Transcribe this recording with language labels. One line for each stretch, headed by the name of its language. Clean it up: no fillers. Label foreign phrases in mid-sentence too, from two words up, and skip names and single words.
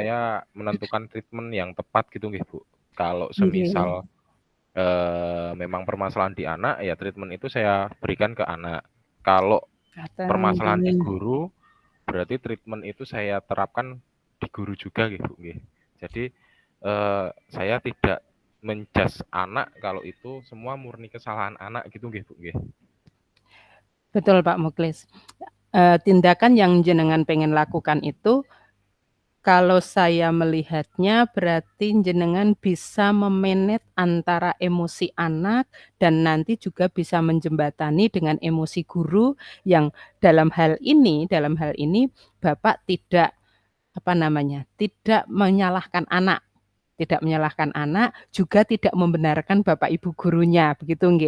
Indonesian: saya menentukan treatment yang tepat gitu nggih, Bu. Kalau nggih. semisal, memang permasalahan di anak, ya treatment itu saya berikan ke anak. Kalau permasalahan di Nggih. guru, berarti treatment itu saya terapkan di guru juga nggih, Bu, nggih. Jadi, saya tidak men-judge anak kalau itu semua murni kesalahan anak gitu nggih, Bu, nggih. Betul Pak Muklis. Tindakan yang jenengan pengen lakukan itu, kalau saya melihatnya berarti jenengan bisa antara emosi anak dan nanti juga bisa menjembatani dengan emosi guru yang dalam hal ini Bapak tidak, apa namanya, tidak menyalahkan anak, juga tidak membenarkan bapak ibu gurunya, begitu nggih.